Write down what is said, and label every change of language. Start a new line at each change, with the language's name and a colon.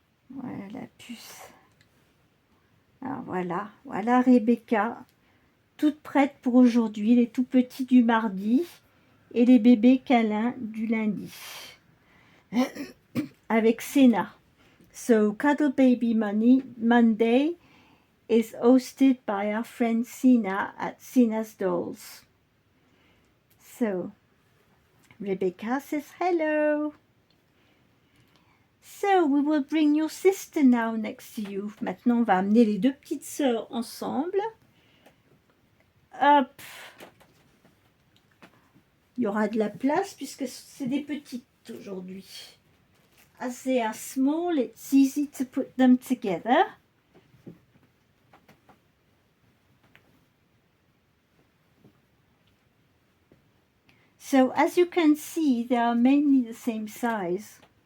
French: Voilà la puce. Alors voilà Rebecca, toute prête pour aujourd'hui, les tout petits du mardi et les bébés câlins du lundi. Avec Sena.
English: So Cuddle Baby Monday is hosted by our friend Sena at Sena's Dolls. So Rebecca says hello. So we will bring your sister now next to you.
French: Maintenant, on va amener les deux petites sœurs ensemble. Hop. Il y aura de la place puisque c'est des petites aujourd'hui.
English: As they are small, it's easy to put them together. So as you can see, they are mainly the same size.